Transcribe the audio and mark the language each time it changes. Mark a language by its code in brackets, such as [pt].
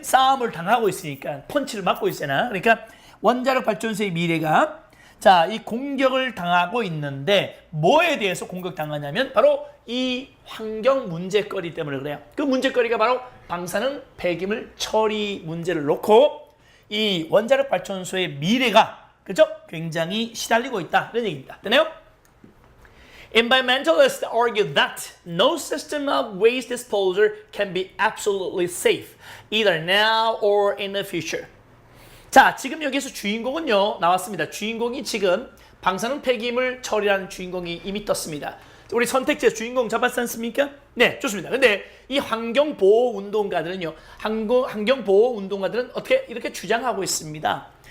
[ko] 싸움을 당하고 있으니까 펀치를 맞고 있잖아. 그러니까 원자력 발전소의 미래가 자, 이 공격을 당하고 있는데 뭐에 대해서 공격당하냐면 바로 이 환경 문제거리 때문에 그래요. 그 문제거리가 바로 방사능 폐기물 처리 문제를 놓고 이 원자력 발전소의 미래가 그죠? 굉장히 시달리고 있다. 이런 얘기입니다. 되나요? [en] Environmentalists argue that no system of waste disposal can be absolutely safe, either now or in the future. [ko] 자, 지금 여기서 주인공은요, 나왔습니다. 주인공이 지금 방사능 폐기물 처리라는 주인공이 이미 떴습니다. 우리 선택지에 주인공 잡았지 않습니까? 네, 좋습니다. 근데 이 환경보호운동가들은요, 환경보호운동가들은 어떻게 이렇게 주장하고 있습니다.